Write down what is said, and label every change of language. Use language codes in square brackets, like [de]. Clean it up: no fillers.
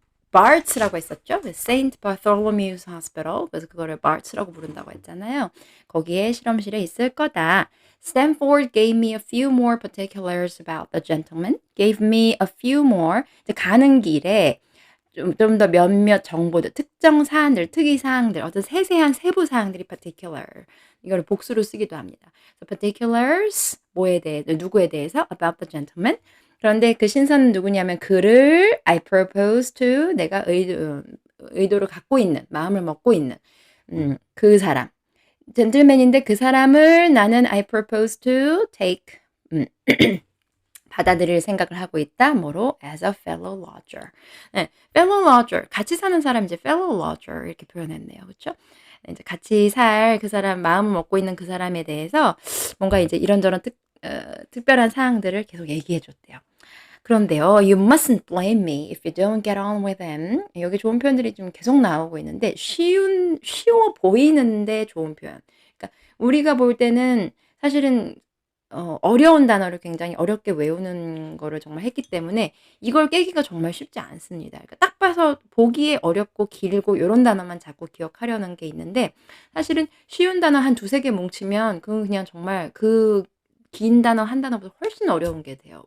[ko] Bart's라고 했었죠. [en] Saint Bartholomew's Hospital. [ko] 그래서 그거를 Bart's라고 부른다고 했잖아요. 거기에 실험실에 있을 거다. [en] Stanford gave me a few more particulars about the gentleman. Gave me a few more. [ko] 이제 가는 길에 좀 더 몇몇 정보들, 특정 사안들, 특이 사항들, 어떤 세세한 세부 사항들이 particular. 이걸 복수로 쓰기도 합니다. [en] So particulars [ko] 뭐에 대해 누구에 대해서 [en] about the gentleman. [ko] 그런데 그 신사는 누구냐면 그를 I propose to 내가 의도를 갖고 있는 마음을 먹고 있는 그 사람 젠틀맨인데 그 사람을 나는 I propose to take 받아들일 생각을 하고 있다. 뭐로? [en] As a fellow lodger. 네, fellow lodger. [ko] 같이 사는 사람 이제 fellow lodger 이렇게 표현했네요. 그렇죠? 이제 같이 살 그 사람 마음을 먹고 있는 그 사람에 대해서 뭔가 이제 이런저런 특별한 사항들을 계속 얘기해 줬대요. 그런데요, [en] you mustn't blame me if you don't get on with him. [ko] 여기 좋은 표현들이 좀 계속 나오고 있는데 쉬워 보이는데 좋은 표현. 그러니까 우리가 볼 때는 사실은 어려운 단어를 굉장히 어렵게 외우는 거를 정말 했기 때문에 이걸 깨기가 정말 쉽지 않습니다. 그러니까 딱 봐서 보기에 어렵고 길고 요런 단어만 자꾸 기억하려는 게 있는데 사실은 쉬운 단어 한 두세 개 뭉치면 그건 그냥 정말 그 긴 단어 한 단어보다 훨씬 어려운 게 돼요.